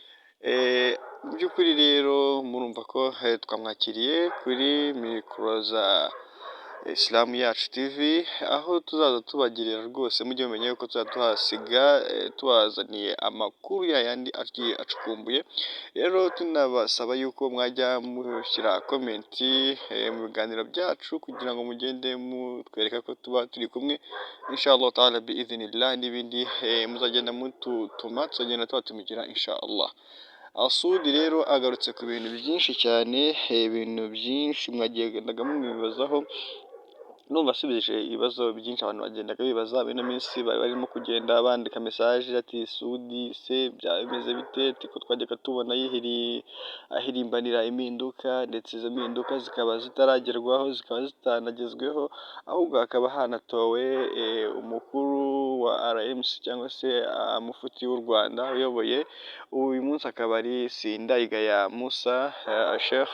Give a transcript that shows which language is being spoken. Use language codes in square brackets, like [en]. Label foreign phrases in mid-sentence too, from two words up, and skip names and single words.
[rw] Mu by'ukuri rero murumva ko twamwakiriye kuri mikoro za Islam yacu TV, aho tuzaza tubagirira rwose mujye mumenye yuko tuzaba tuhasiga tubazaniye amakuru yayandi agiye acukumbuye. Rero tunabasaba yuko mwajya mushyira komenti mu biganiro byacu kugira ngo mugende mutwereka ko tuba turi kumwe [ar] إن شاء الله تعالى بإذن الله, [rw] n'ibindi muzagenda mututuma tuzagenda tubatumigira inshallah. Asudi rero agarutse ku bintu byinshi cyane, ibintu byinshi mwagendaga mwibazaho. Numva asubije ibibazo byinshi abantu bagendaga bibaza bino minsi, bari barimo kugenda bandika message ati Sudi se byaba bimeze bite, tiko twajyaga tubona ahirimbanira impinduka, ndetse izo mpinduka zikaba zitaragerwaho, zikaba zitanagezweho, ahubwo hakaba hanatowe umukuru wa RMC cyangwa se mufuti w'u Rwanda uyoboye uyu munsi akaba ari Sindayigaya Musa Sheikh.